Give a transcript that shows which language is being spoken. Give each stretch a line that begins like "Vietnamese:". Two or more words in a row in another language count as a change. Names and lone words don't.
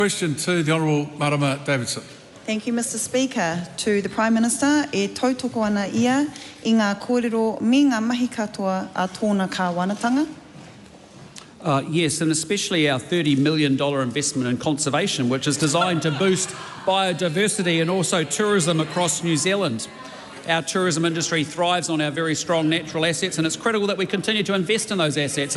English: Question to the Honourable Marama Davidson. Thank you, Mr. Speaker. To the Prime Minister,
Māori: e tautoko ana ia I ngā kōrero me ngā mahi katoa a tōna kāwanatanga.
English: Yes, and especially our $30 million investment in conservation, which is designed to boost biodiversity and also tourism across New Zealand. Our tourism industry thrives on our very strong natural assets, and it's critical that we continue to invest in those assets.